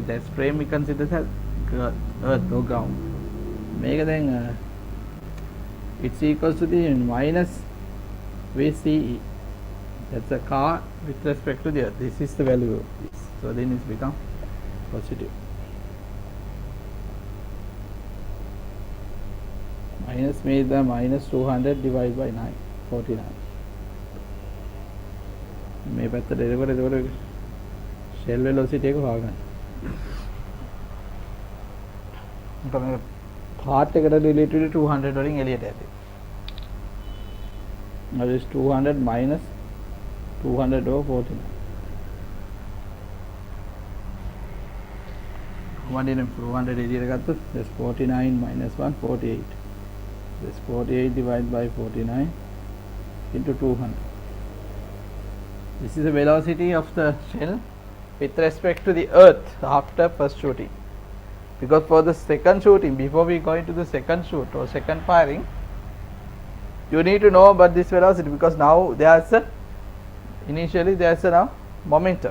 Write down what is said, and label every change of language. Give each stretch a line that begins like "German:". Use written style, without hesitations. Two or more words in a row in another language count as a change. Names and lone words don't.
English: That frame we consider as earth or ground. Make then it's equals to the minus VCE. That's a car with respect to the earth. This is the value of this. So then it's become positive. Minus made the minus 200 divided by 9, 49.
Sinhala: මේ පැත්තට එතකොට
English: shell velocity
Sinhala: එක හොයාගන්න. මොකද part එකට related 200 වලින් එළියට ඇති.
English: Now this 200 minus 200 over 49. One in 200
Sinhala: එළියට ගත්තොත්
English: that's 49 minus 1 48. This 48 divided by 49 into 200. This is the velocity of the shell with respect to the earth after first shooting. Because for the second shooting, before we go into the second shoot or second firing, you need to know about this velocity, because now there's a initially there's a now momentum.